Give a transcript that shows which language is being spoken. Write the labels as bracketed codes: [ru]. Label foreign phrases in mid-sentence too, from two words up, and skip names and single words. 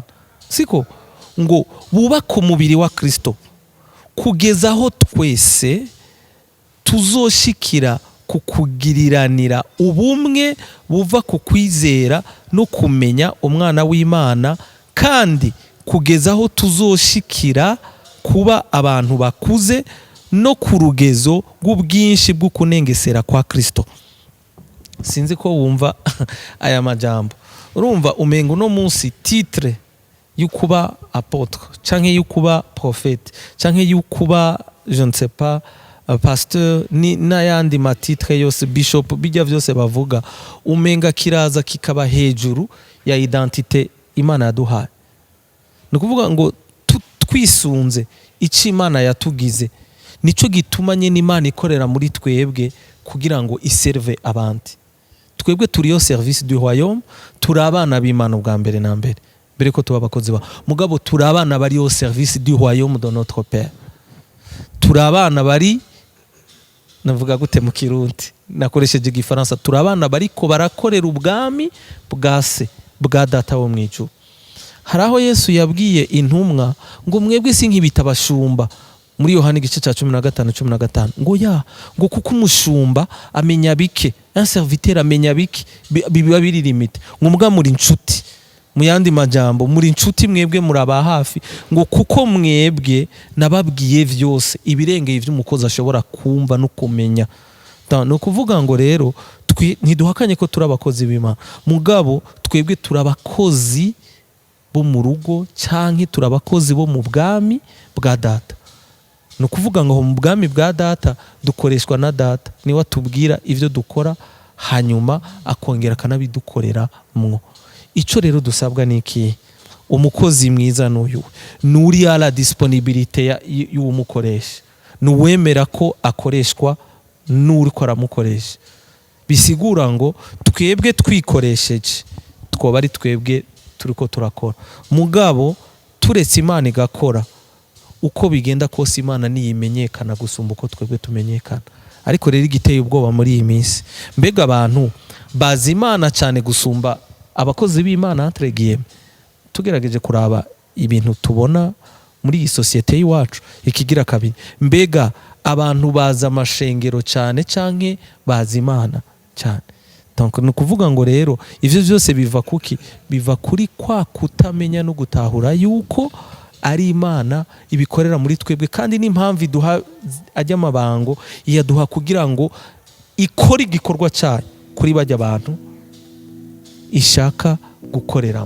[rn] Siko ngo bubaka umubiri wa Kristo kugeza aho twese tuzoshikira kukugiriranira ubumwe buva ku kwizera no kumenya umwana w'Imana, kandi kugeza aho tuzoshikira kuba abantu bakuze no ku rugezo rw'ubwinshi bwo kunengesera kwa Kristo. Sinzi ko wumva aya majambo. Urumva umengo no munsi titre y'ukuba apotre canke y'ukuba prophète canke y'ukuba [fr] je ne sais pas [rn] pasteur ni n'ayandi matitre yose bishop bijya vyose bavuga, umenga kiraza kikaba hejuru ya identité Imana yaduhaye. Ni kuvuga ngo twisunze ico Imana yatugize, nico gituma nyene Imana ikorera muri twebwe kugira ngo iserve abandi. Twebwe turiyo [fr] service du royaume, [rn] turi abana b'Imana ubwa mbere na mbere, mbere ko tuba abakozi ba mugabo, turi abana bari [fr] au service du royaume de notre Père. [rn] Turi abana bari, navuga gute mu Kirundi, nakoresheje igifaransa, turi abana bariko barakorera ubwami bwa se, bwa data wo mwijuru. Haraho Yesu yabwiye intumwa ngo mwebwe si nk'ibita abashumba, muri Yohana igice cya 15:15 ngo ngo kuko umushumba amenya bike, [fr] un serviteur [rn] amenya bike, biba biri limite, ngo mbwa muri inshuti. Mu yandi majambo, muri inshuti mwebwe muraba hafi, ngo kuko mwebwe nababwiye vyose ibirengeye ivy'umukozi ashobora kumva no kumenya. No kuvuga ngo rero ntiduhakanye ko turi abakozi b'Imana, mugabo twebwe turi abakozi bo mu rugo canke turi abakozi bo mu bwami bwa data. No kuvuga ngo mu bwami bwa data dukoreshwa na data, niwe atubwira ivyo dukora hanyuma akongera akanabidukorera mwo. Ico rero dusabwa niki? Umukozi mwiza n'uyu nuri [fr] à la disponibilité [rn] y'umukoresha, nuwemera ko akoreshwa n'uri ko aramukoresha. Bisigura ngo twebwe twikoresheje twoba ari twebwe turiko turakora, mugabo turetse Imana igakora, uko bigenda kose Imana niyimenyekana gusumba uko twebwe tumenyekana. Ariko rero igiteye ubwoba muri iyi minsi, mbega abantu bazi Imana cyane gusumba abakozi b'Imana [fr] entre guillemets. [rn] Tugerageje kuraba ibintu tubona muri iyi societe y'iwacu, ikigira kabiri, mbega abantu baza amashengero cyane canke bazi Imana cyane? Donc no kuvuga ngo rero ivyo byose biva kuki? Biva kuri kwa kutamenya no gutahura yuko ari Imana ibikorera muri twebwe, kandi n'impamvu iduha ajya amabango iyaduha kugira ngo ikore igikorwa cyayo kuri bajya abantu ishaka gukoreramo.